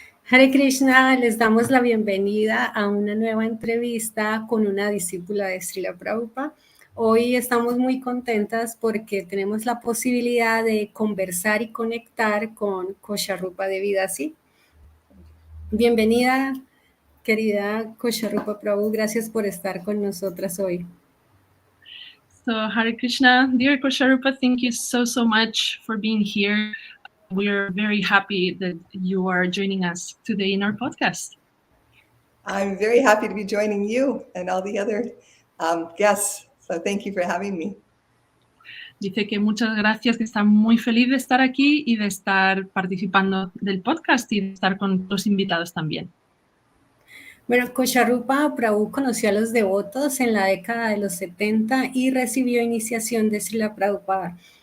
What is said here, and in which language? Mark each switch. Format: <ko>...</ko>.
<es>Hare Krishna, les damos la bienvenida a una nueva entrevista con una discípula de Srila Prabhupada. Hoy estamos muy contentas porque tenemos la posibilidad de conversar y conectar con Kosa Rupa Dasi. Bienvenida, querida Kosa Rupa Prabhu, gracias por estar con nosotras hoy.</es> <en>So Hare Krishna, dear Kosa Rupa, thank you so much for being here. We're very happy that you are joining us today in our podcast. I'm very happy to be joining you and all the other guests. So thank you for having me.</en> <es>Dice que muchas gracias, que está muy feliz de estar aquí y de estar participando del podcast y de estar con los invitados también. Bueno, Kosa Rupa Prabhu conoció a los devotos en la década de los 70 y recibió iniciación de Srila Prabhupada.</es>